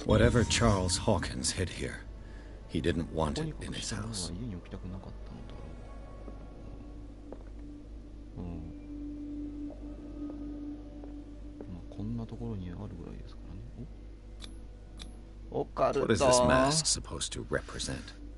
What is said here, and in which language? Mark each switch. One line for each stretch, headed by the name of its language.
English: Whatever Charles Hawkins hid here, he didn't want it in his
Japanese: ここに
English: house.
Japanese: 家に置きたくなかったのだろう。まあこんなところにあるぐらいですからね。お、オカルト。
English: What is this mask supposed to represent?